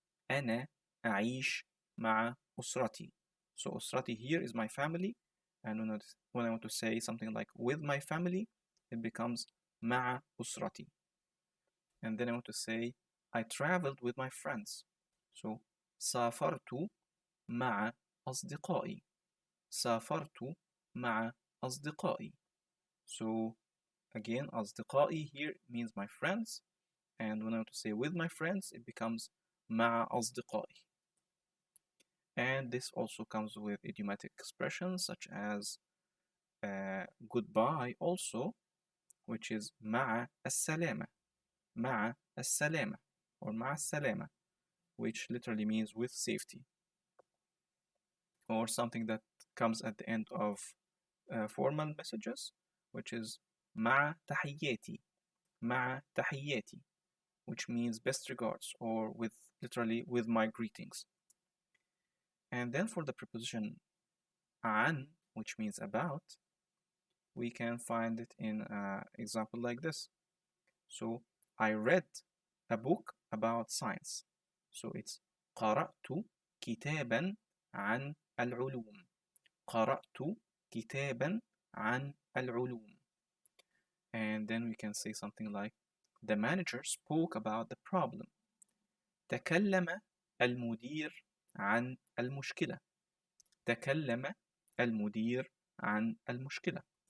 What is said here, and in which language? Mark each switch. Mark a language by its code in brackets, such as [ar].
[ar] أنا أعيش مع أسرتي. [en] So أسرتي here is my family, and when I want to say something like with my family, it becomes [ar] مع أسرتي. [en] And then I want to say I traveled with my friends. So [ar] سافرت مع أصدقائي. سافرت مع أصدقائي. [en] So again, أصدقائي here means my friends, and when I want to say with my friends, it becomes [ar] مع أصدقائي. [en] And this also comes with idiomatic expressions such as goodbye also, which is [ar] مع السلامة. مع السلامة, [en] or مع السلامة, which literally means with safety. Or something that comes at the end of formal messages, which is [ar] مع تحياتي. مع تحياتي, [en] which means best regards, or with literally with my greetings. And then for the preposition عن, which means about, we can find it in an example like this. So I read a book about science. So it's [ar] قرأت كتابا عن العلوم. قرأت كتابا عن العلوم. [en] And then we can say something like, the manager spoke about the problem. [ar] تكلم المدير عن المشكلة. تكلم المدير عن المشكلة.